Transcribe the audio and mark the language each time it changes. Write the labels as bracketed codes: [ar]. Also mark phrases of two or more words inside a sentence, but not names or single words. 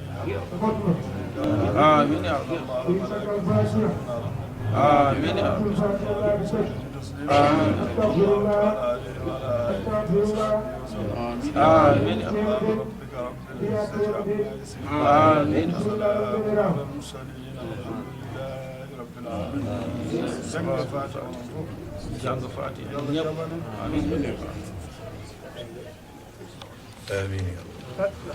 [ar] آمين يا رب آمين يا رب آمين آمين يا رب ربك رب العزة عما يصفون آمين وسلام على المرسلين والحمد لله رب العالمين. سمع الفاتحة ونصوص. [wo] jàng Faatiha ñëpp amiin [ar] آمين يا رب